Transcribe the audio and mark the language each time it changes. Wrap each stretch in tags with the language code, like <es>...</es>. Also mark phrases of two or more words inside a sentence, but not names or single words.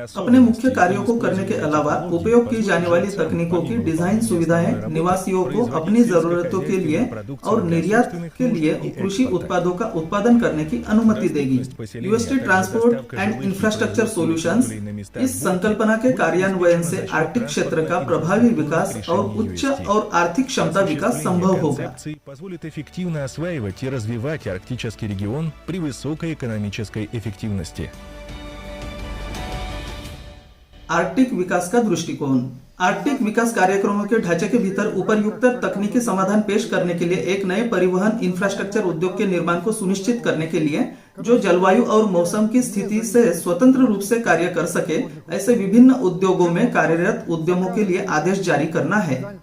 <hi>अपने मुख्य कार्यों को करने के अलावा उपयोग की जाने वाली तकनीकों की डिजाइन सुविधाएं निवासियों को अपनी जरूरतों के लिए और निर्यात के लिए कृषि उत्पादों का उत्पादन करने की अनुमति देगी। यूएसटी ट्रांसपोर्ट एंड इंफ्रास्ट्रक्चर सॉल्यूशंस इस संकल्पना के कार्यान्वयन से आर्कटिक क्षेत्र का प्रभावी विकास और उच्च और आर्थिक क्षमता विकास संभव होगा।</hi> <ru>Позволит эффективно осваивать и развивать арктический регион при высокой экономической эффективности.</ru> <hi>आर्कटिक विकास का दृष्टिकोण। आर्कटिक विकास कार्यक्रमों के ढांचे के भीतर उपयुक्त तकनीकी समाधान पेश करने के लिए एक नए परिवहन इंफ्रास्ट्रक्चर उद्योग के निर्माण को सुनिश्चित करने के लिए जो जलवायु और मौसम की स्थिति से स्वतंत्र रूप से कार्य कर सके, ऐसे विभिन्न उद्योगों में कार्यरत उद्यमों के लिए आदेश जारी करना है।</hi>